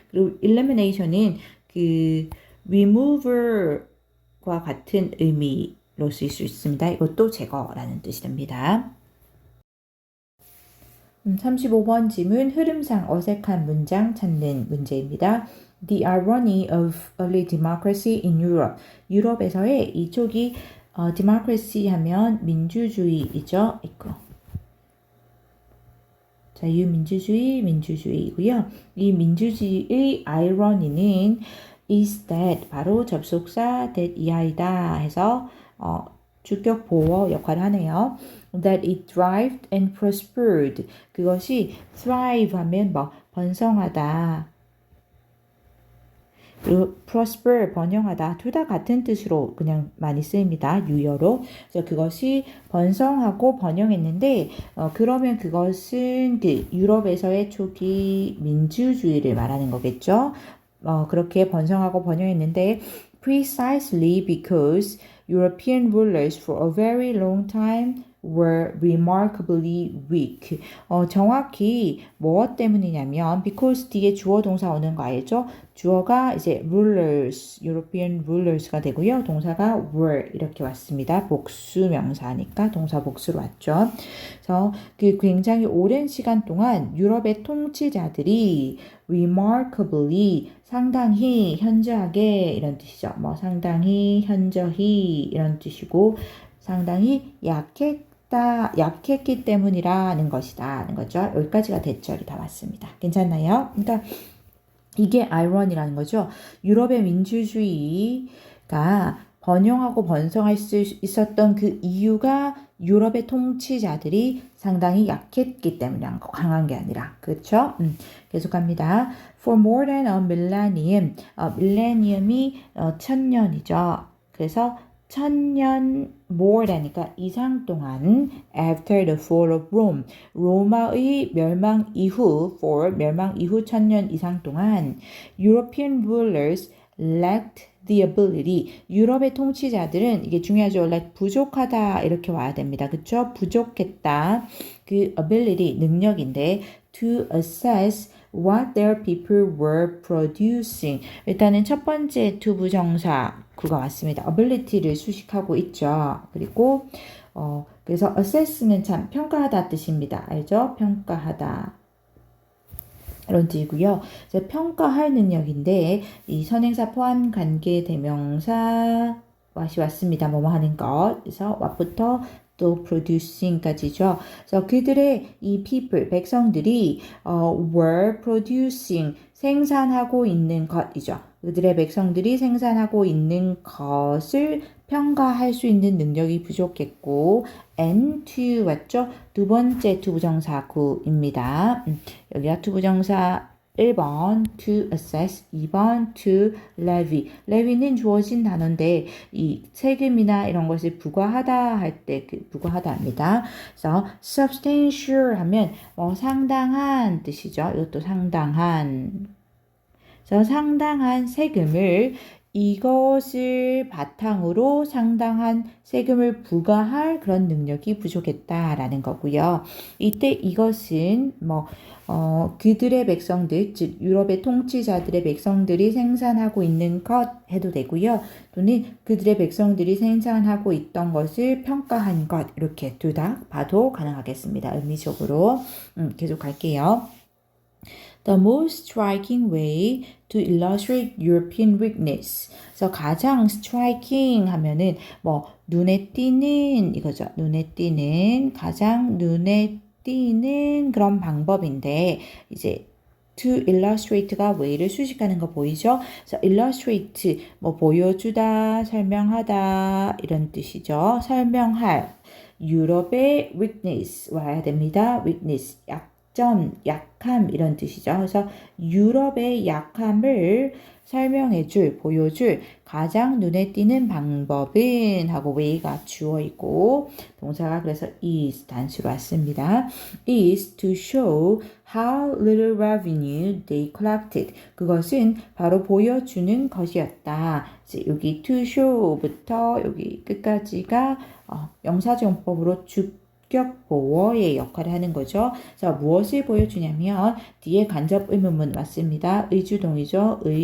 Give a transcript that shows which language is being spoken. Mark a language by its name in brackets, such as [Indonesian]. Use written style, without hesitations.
[Korean] 그리고 elimination은 그 remover과 같은 의미 로 쓰일 수 있습니다. 이것도 제거라는 뜻이 됩니다. 35번 질문 흐름상 어색한 문장 찾는 문제입니다. [English] The irony of early democracy in Europe. [Korean] 유럽에서의 이 초기 democracy 하면 민주주의이죠. 이거. 자유민주주의, 민주주의이고요. 이 민주주의의 irony는 [English] is that [Korean] 바로 접속사 that 이하이다 해서 주격 보어 역할을 하네요. [English] That it thrived and prospered. [Korean] 그것이 thrive 하면 번성하다. 그리고 prosper 번영하다. 둘 다 같은 뜻으로 그냥 많이 쓰입니다. 유효로. 그래서 그것이 번성하고 번영했는데 그러면 그것은 그 유럽에서의 초기 민주주의를 말하는 거겠죠. 그렇게 번성하고 번영했는데 [English] precisely because European rulers for a very long time were remarkably weak. [Korean] 정확히 무엇 때문이냐면 because 뒤에 주어 동사 오는 거 알죠? 주어가 이제 rulers, European rulers가 되고요. 동사가 were 이렇게 왔습니다. 복수 명사니까 동사 복수로 왔죠. 그래서 그 굉장히 오랜 시간 동안 유럽의 통치자들이 remarkably 상당히 현저하게 이런 뜻이죠. 상당히 현저히 이런 뜻이고 상당히 약했기 때문이라는 것이다 하는 거죠. 여기까지가 대절이 다 맞습니다. 괜찮나요? 그러니까 이게 아이러니라는 거죠. 유럽의 민주주의가 번영하고 번성할 수 있었던 그 이유가 유럽의 통치자들이 상당히 약했기 때문이란 거, 강한 게 아니라. 그렇죠? 계속합니다. [English] For more than a millennium. [Korean] 밀레니엄이 1000년이죠. 그래서 1000년 more than이니까 이상 동안 [English] after the fall of Rome. [Korean] 로마의 멸망 이후 for 멸망 이후 1000년 이상 동안 [English] European rulers lacked the ability. [Korean] 유럽의 통치자들은 이게 중요하죠. lack 부족하다 이렇게 와야 됩니다. 그렇죠? 부족했다. [English] 그 ability [Korean] 능력인데 [English] to assess what their people were producing. [Korean] 일단은 첫 번째 to 부정사 그가 왔습니다. ability를 수식하고 있죠. 그리고 그래서 assess는 참 평가하다 뜻입니다. 알죠? 평가하다. 이런 뜻이고요. 평가할 능력인데 이 선행사 포함 관계 대명사 what이 왔습니다. 뭐뭐 하는 것. 그래서 what부터 또 producing까지죠. 그래서 그들의 이 people 백성들이 [English] were producing [Korean] 생산하고 있는 것이죠. 그들의 백성들이 생산하고 있는 것을 평가할 수 있는 능력이 부족했고 and to 왔죠? 두 번째 to 부정사 구입니다. 여기가 to 부정사 1번 to assess, 2번 to levy. levy는 주어진 단어인데 이 세금이나 이런 것을 부과하다 할 때 그 부과하다입니다. 그래서 substantial 하면 상당한 뜻이죠. 이것도 상당한. 그래서 상당한 세금을 이것을 바탕으로 상당한 세금을 부과할 그런 능력이 부족했다라는 거고요. 이때 이것은 그들의 백성들, 즉 유럽의 통치자들의 백성들이 생산하고 있는 것 해도 되고요. 또는 그들의 백성들이 생산하고 있던 것을 평가한 것 이렇게 둘 다 봐도 가능하겠습니다. 의미적으로 계속 갈게요. [English] The most striking way to illustrate European weakness. [Korean] 그래서 가장 striking 하면은 눈에 띄는 이거죠. 가장 눈에 띄는 그런 방법인데 이제 to illustrate가 way를 수식하는 거 보이죠? 그래서 illustrate 보여주다, 설명하다 이런 뜻이죠. 설명할 유럽의 weakness 와야 됩니다. weakness 약함 이런 뜻이죠. 그래서 유럽의 약함을 설명해줄, 보여줄 가장 눈에 띄는 방법은 하고 way가 주어 있고 동사가 그래서 is 단수로 왔습니다. [English] is to show how little revenue they collected. [Korean] 그것은 바로 보여주는 것이었다. 여기 to show부터 여기 끝까지가 명사정법으로 보어의 역할을 하는 거죠. 자, 무엇을 보여주냐면 뒤에 간접 의문문 왔습니다. 의주동이죠.